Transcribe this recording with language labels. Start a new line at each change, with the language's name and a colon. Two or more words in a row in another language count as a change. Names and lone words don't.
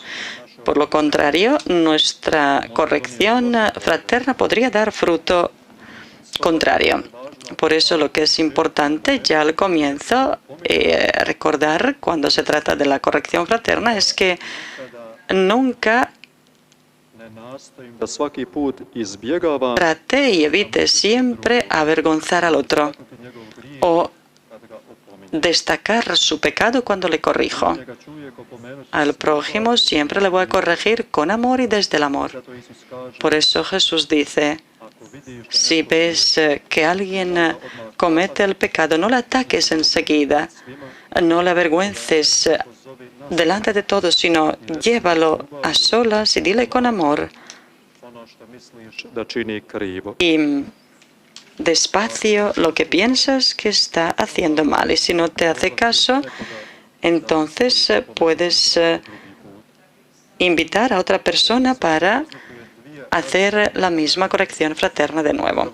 Spanish: Por lo contrario, nuestra corrección fraterna podría dar fruto contrario. Por eso lo que es importante ya al comienzo recordar cuando se trata de la corrección fraterna es que nunca
Croatian: da svaki put izbjegavam
Spanish: trate y evite siempre avergonzar al otro o destacar su pecado cuando le corrijo. Al prójimo siempre le voy a corregir con amor y desde el amor. Por eso Jesús dice, si ves que alguien comete el pecado, no le ataques enseguida, no le avergüences delante de todos, sino llévalo a solas y dile con amor
Croatian: ono što misliš da čini krivo.
Spanish: y despacio lo que piensas que está haciendo mal. Y si no te hace caso, entonces puedes invitar a otra persona para hacer la misma corrección fraterna de nuevo.